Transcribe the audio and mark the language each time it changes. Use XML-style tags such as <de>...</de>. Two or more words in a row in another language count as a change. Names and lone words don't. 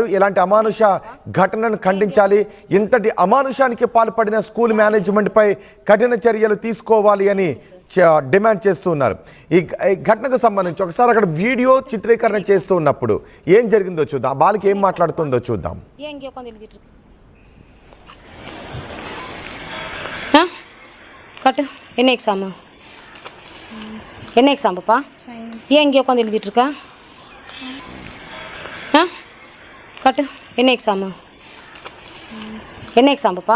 <te>ఇలాంటి అమానుష ఘటనను ఖండించాలి. ఇంతటి అమానుషానికి పాల్పడిన స్కూల్ మేనేజ్మెంట్ పై కఠిన చర్యలు తీసుకోవాలి అని డిమాండ్ చేస్తూ ఉన్నారు. ఈ ఘటనకు సంబంధించి ఒకసారి అక్కడ వీడియో చిత్రీకరణ చేస్తూ ఉన్నప్పుడు ఏం జరిగిందో చూద్దాం. ఆ బాలిక ఏం మాట్లాడుతుందో చూద్దాం.</te> <ta>கட்டு என்ன எக்ஸாமு என்ன எக்ஸாம் பாப்பா? ஏன் இங்கே உட்காந்து எழுதிட்டுருக்கா? ஆ கட்டு என்ன எக்ஸாமு என்ன எக்ஸாம் பாப்பா?</ta>